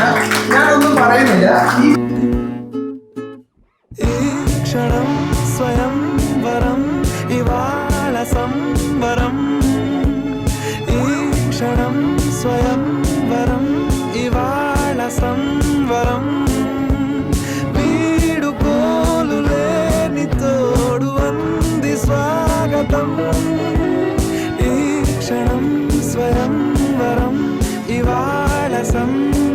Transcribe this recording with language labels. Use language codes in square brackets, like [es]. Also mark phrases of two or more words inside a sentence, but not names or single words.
[ml] ഞാനൊന്നും പറയുന്നില്ല. [te] ఈ క్షణం స్వయం వరం ఇవాళ సంబరం. ఈ క్షణం స్వయం వరం ఇవాళ సంబరం. వీడుకోలులేని తోడు అంది స్వాగతం. ఈ క్షణం స్వయం వరం ఇవాళ